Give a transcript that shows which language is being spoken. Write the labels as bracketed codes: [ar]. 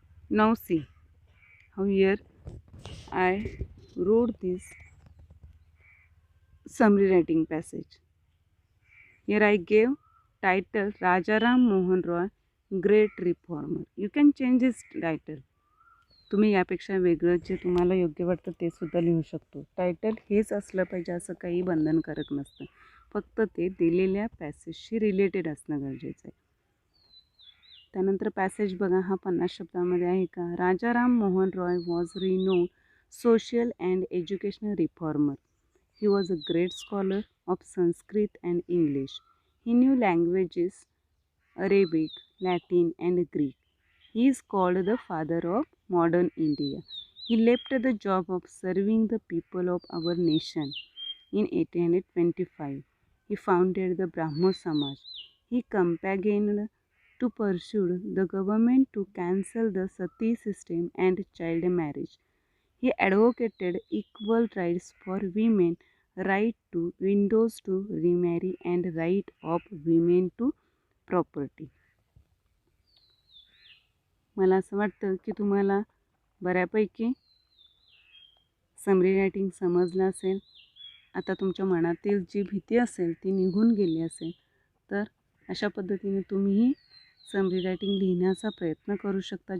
[en] Now see how here I wrote this summary writing passage. Here I gave title Rajaram Mohan Roy, Great Reformer. You can change this title. [mr] तुम्ही यापेक्षा वेगळं जे तुम्हाला योग्य वाटतं ते सुद्धा लिहू शकतो. टायटल हेच असलं पाहिजे असं काही बंधनकारक नसतं. फक्त ते दिलेल्या पॅसेजशी रिलेटेड असणं गरजेचं आहे. त्यानंतर पॅसेज बघा हा 50 शब्दामध्ये आहे का. [en] Rajaram Mohan Roy was renowned social and educational reformer. He was a great scholar of Sanskrit and English. He knew languages Arabic, Latin and Greek. He is called the father of modern India. He left the job of serving the people of our nation. In 1825, he founded the Brahmo Samaj. He campaigned to pursue the government to cancel the sati system and child marriage. He advocated equal rights for women, right to widows to remarry, and right of women to property. [mr] मला असं वाटतं की तुम्हाला बऱ्यापैकी summary writing समजलं असेल. आता तुमच्या मनातील जी भीती असेल ती निघून गेली असेल. तर अशा पद्धतीने तुम्हीही समरी रायटिंग लिहिण्याचा प्रयत्न करू शकता.